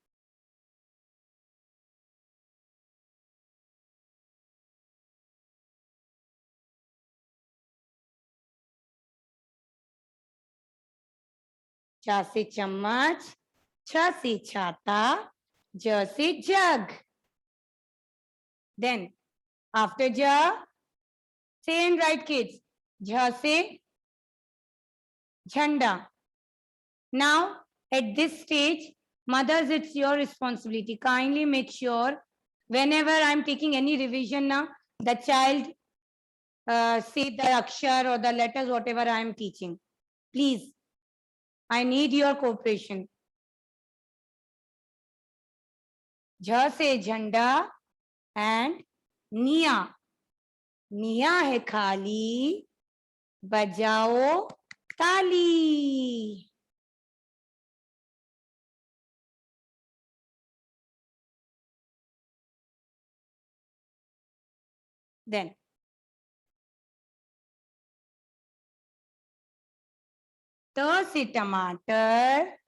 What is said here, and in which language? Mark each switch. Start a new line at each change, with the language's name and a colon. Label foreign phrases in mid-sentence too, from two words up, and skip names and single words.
Hindi: छ से चम्मच, छ से छाता, ज से जग.
English: Then after j, say and write kids.
Hindi: झ से झंडा.
English: Now at this stage, mothers, it's your responsibility. Kindly make sure whenever I'm taking any revision now, the child say the akshar or the letters, whatever I am teaching. Please, I need your cooperation.
Hindi: झ से झंडा and निया. निया है खाली, बजाओ ताली. Then त से टमाटर,